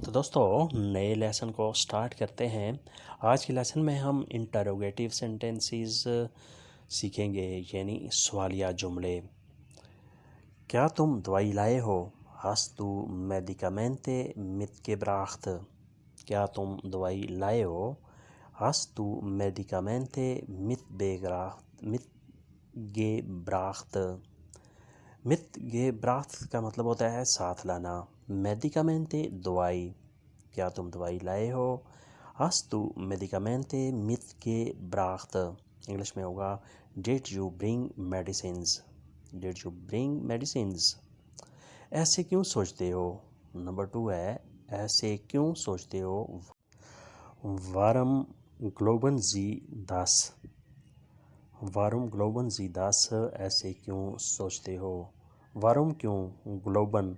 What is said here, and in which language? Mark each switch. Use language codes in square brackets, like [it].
[hi] तो दोस्तों नए लेसन को स्टार्ट करते हैं। आज के लेसन में हम इंटरोगेटिव सेंटेंसेस सीखेंगे, यानी सवालिया जुमले। क्या तुम दवाई लाए हो? [de] Hast du Medikamente mitgebracht? [hi] क्या तुम दवाई लाए हो? [de] Hast du Medikamente mitgebracht? [hi] mitgebracht का मतलब होता है साथ लाना। Medikamente दवाई, क्या तुम दवाई लाए हो? [de] Hast du Medikamente mitgebracht? [hi] English में होगा [en] Did you bring medicines? Did you bring medicines? [hi] ऐसे क्यों सोचते हो? नंबर 2 है ऐसे क्यों सोचते हो? [de] Warum glauben Sie das? Warum glauben Sie das? [hi] ऐसे क्यों सोचते हो? वारुम क्यों?